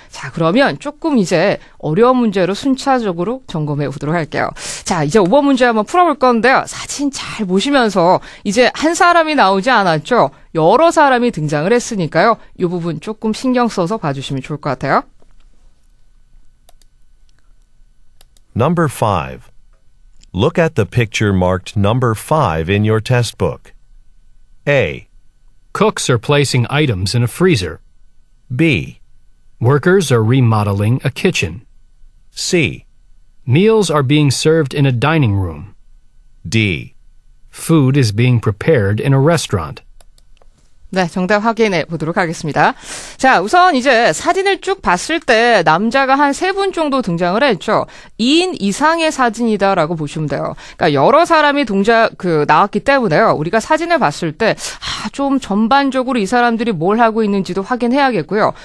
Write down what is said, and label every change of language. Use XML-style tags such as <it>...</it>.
<ko>자, 그러면 조금 이제 어려운 문제로 순차적으로 점검해 보도록 할게요. 자, 이제 5번 문제 한번 풀어볼 건데요. 사진 잘 보시면서 이제 한 사람이 나오지 않았죠. 여러 사람이 등장을 했으니까요. 이 부분 조금 신경 써서 봐주시면 좋을 것 같아요.</ko> <en>Number 5. Look at the picture marked number 5 in your test book. A. Cooks are placing items in a freezer. B. Workers are remodeling a kitchen. C. Meals are being served in a dining room. D. Food is being prepared in a restaurant.</en> <ko>네, 정답 확인해 보도록 하겠습니다. 자, 우선 이제 사진을 쭉 봤을 때 남자가 한 3분 정도 등장을 했죠. 2인 이상의 사진이다라고 보시면 돼요. 그러니까 여러 사람이 나왔기 때문에요. 우리가 사진을 봤을 때, 좀 전반적으로 이 사람들이 뭘 하고 있는지도 확인해야겠고요.</ko>